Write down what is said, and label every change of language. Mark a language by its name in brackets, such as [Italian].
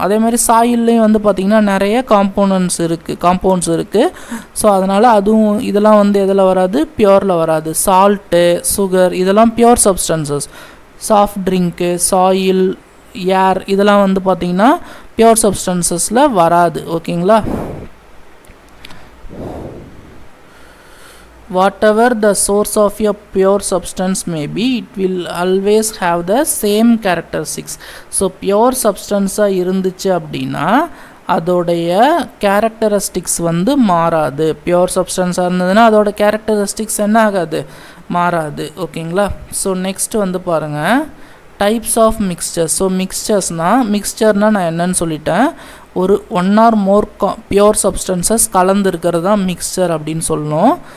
[Tamil] அதே மாதிரி சாயில்லையும் வந்து பார்த்திங்கன்னா நிறைய காம்பவுண்ட்ஸ் இருக்குது. ஸோ அதனால் அதுவும் இதெல்லாம் வந்து எதில் வராது, பியோரில் வராது. சால்ட்டு, சுகர் இதெல்லாம் pure substances. Soft drink, soil, ஏர் இதெல்லாம் வந்து பார்த்திங்கன்னா பியோர் சப்ஸ்டன்சஸில் வராது. ஓகேங்களா? [English] whatever the source of a pure substance may be, it will always have the same characteristics. [Tamil] So pure சப்ஸ்டன்ஸாக இருந்துச்சு அப்படின்னா அதோடைய கேரக்டரிஸ்டிக்ஸ் வந்து மாறாது. பியோர் சப்ஸ்டன்ஸாக இருந்ததுன்னா அதோட கேரக்டரிஸ்டிக்ஸ் என்ன ஆகாது, மாறாது. ஓகேங்களா? ஸோ நெக்ஸ்ட் வந்து பாருங்கள், டைப்ஸ் ஆஃப் மிக்சர்ஸ். ஸோ மிக்சர்னால் நான் என்னன்னு சொல்லிட்டேன், ஒரு [English] 1 or more [Tamil] பியோர் சப்ஸ்டன்சஸ் கலந்துருக்கிறது தான் மிக்சர் அப்படின்னு சொல்லணும்.